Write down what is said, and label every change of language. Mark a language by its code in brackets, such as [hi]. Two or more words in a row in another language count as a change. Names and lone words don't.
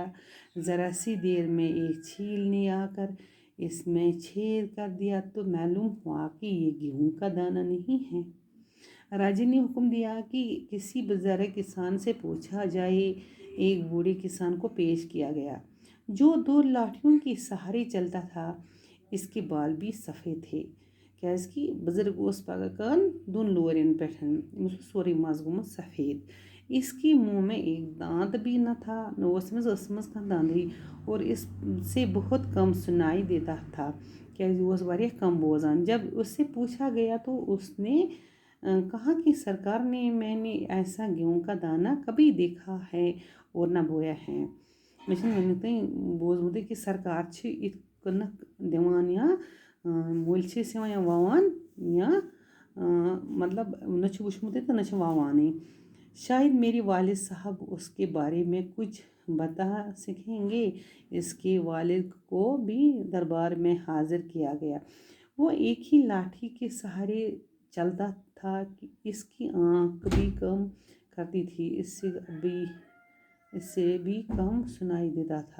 [ur] ذرا سی دیر میں ایک چیل نے آ کر اس میں چھید کر دیا تو معلوم ہوا کہ یہ گیہوں کا دانہ نہیں ہے۔ راجا نے حکم دیا کہ کسی بزرگ کسان سے پوچھا جائے۔ ایک بوڑھے کسان کو پیش کیا گیا جو 2 لاٹھیوں کے سہارے چلتا تھا۔ اس کے بال بھی سفید تھے [ks] کیازکہ بزرگ اوس پکان 2 لورین پٮ۪ٹھ۔ أمِس اوس سورُے مَس گوٚمُت سفید۔ [ur] اس کے منہ میں ایک دانت بھی نہ تھا، [ks] نہ ٲسمٕژ کانٛہہ دندٕے، [ur] اور اس سے بہت کم سنائی دیتا تھا [ks] کیازِ یہِ اوس واریاہ کم بوزان۔ [ur] جب اس سے پوچھا گیا تو اس نے کہا کہ سرکار میں نے ایسا گیہوں کا دانہ کبھی دیکھا ہے اور نہ بویا ہے۔ [ks] مےٚ چھُنہٕ وُنیُک تام بوٗزمُتٕے کہ سرکار چھِ یِتھ کٔنٮ۪تھ دِوان یا مٔلۍ چھِ أسۍ یِوان یا وَوان یا مطلب نہ چھُ وُچھمُتٕے تہٕ نہ چھِ وَوانٕے۔ [ur] شاید میرے والد صاحب اس کے بارے میں کچھ بتا سکیں گے۔ اس کے والد کو بھی دربار میں حاضر کیا گیا۔ وہ ایک ہی لاٹھی کے سہارے چلتا تھا کہ اس کی آنکھ بھی کم کرتی تھی، اس سے بھی کم سنائی دیتا تھا۔